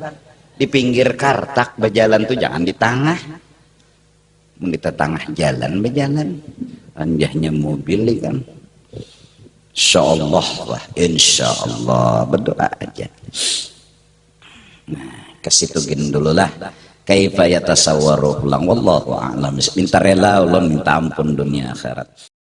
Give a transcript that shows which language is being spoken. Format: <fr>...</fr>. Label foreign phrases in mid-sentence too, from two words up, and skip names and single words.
<bjn>Di pinggir kartak berjalan tuh jangan di tengah. Di tengah jalan berjalan. Anjahnya mobil kan. Insyaallah lah, insyaallah berdoa aja. Nah, ke situ gini dulu lah.</bjn> <ar>Kaifa yatasawwaru lang wallahu a'lam.</ar> <bjn>Minta rela ulun, minta ampun dunia akhirat.</bjn>